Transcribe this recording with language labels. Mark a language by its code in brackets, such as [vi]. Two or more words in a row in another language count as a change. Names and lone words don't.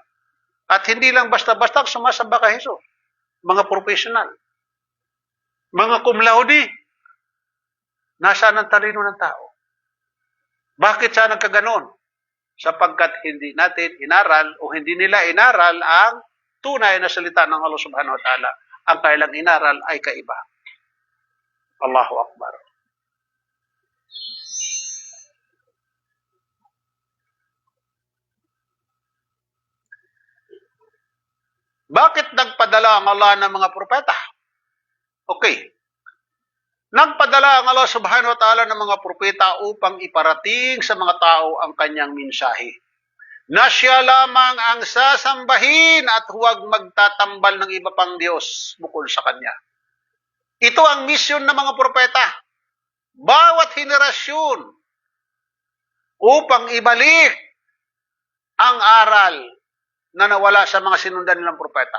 [tl] At hindi lang basta-basta sumasamba ka Jesus. Mga professional, mga cum laude, nasaan ang talino ng tao? Bakit siya nagkaganon? Sapagkat hindi natin inaral o hindi nila inaral ang tunay na salita ng [ar] الله سبحانه وتعالى. [tl] Ang kailang inaral ay kaiba. [ar] الله أكبر. [tl] Bakit nagpadala ang Allah ng mga propeta? Okay. Nagpadala ang [ar] الله سبحانه وتعالى [tl] ng mga propeta upang iparating sa mga tao ang kanyang mensahe. Na siya lamang ang sasambahin at huwag magtatambal ng iba pang Diyos bukod sa kanya. Ito ang misyon ng mga propeta. Bawat henerasyon upang ibalik ang aral na nawala sa mga sinundan nilang propeta.